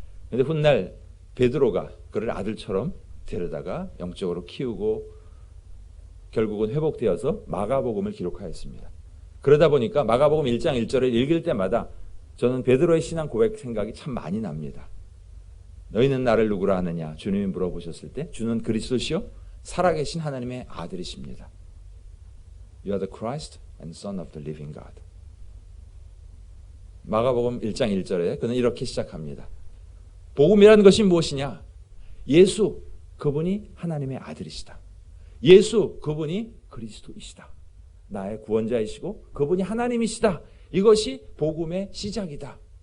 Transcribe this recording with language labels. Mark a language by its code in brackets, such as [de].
[ko] 그런데 훗날 베드로가 그를 아들처럼 데려다가 영적으로 키우고 결국은 회복되어서 마가복음을 기록하였습니다. 그러다 보니까 마가복음 1장 1절을 읽을 때마다 저는 베드로의 신앙 고백 생각이 참 많이 납니다. 너희는 나를 누구라 하느냐? 주님이 물어보셨을 때 주는 그리스도시요 살아계신 하나님의 아들이십니다. [en] You are the Christ and Son of the living God. [ko] 마가복음 1장 1절에 그는 이렇게 시작합니다. 복음이라는 것이 무엇이냐? 예수, 그분이 하나님의 아들이시다. 예수, 그분이 그리스도이시다. 나의 구원자이시고 그분이 하나님이시다. 이것이 복음의 시작이다.